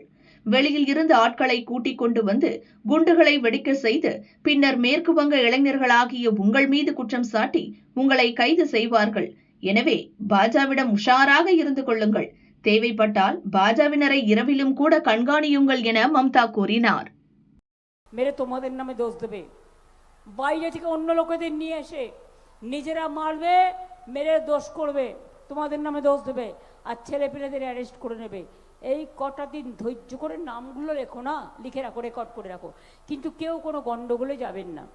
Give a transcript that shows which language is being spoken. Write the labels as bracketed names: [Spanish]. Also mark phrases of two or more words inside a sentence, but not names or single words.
[Tamil] வெளியில் இருந்து ஆட்களை கூட்டிக் கொண்டு வந்து குண்டுகளை வெடிக்க செய்து பின்னர் மேற்கு வங்க இளைஞர்களாகிய உங்கள் மீது குற்றம் சாட்டி உங்களை கைது செய்வார்கள். எனவே பாஜகவிடம் உஷாராக இருந்து கொள்ளுங்கள். தேவைப்பட்டால் பாஜகவினரை இரவிலும் கூட கண்காணியுங்கள் என மம்தா கூறினார். [Bangla] মেরে তোমাদের নামে দোষ দেবে, বাইরে থেকে অন্য লোকেদের নিয়ে এসে নিজেরা মারবে, মেরে দোষ করবে, তোমাদের নামে দোষ দেবে আর ছেলেপিলেদের অ্যারেস্ট করে নেবে। এই কটা দিন ধৈর্য করে নামগুলো লেখো না, লিখে রাখো, রেকর্ড করে রাখো, কিন্তু কেউ কোনো গন্ডগোলে যাবেন না।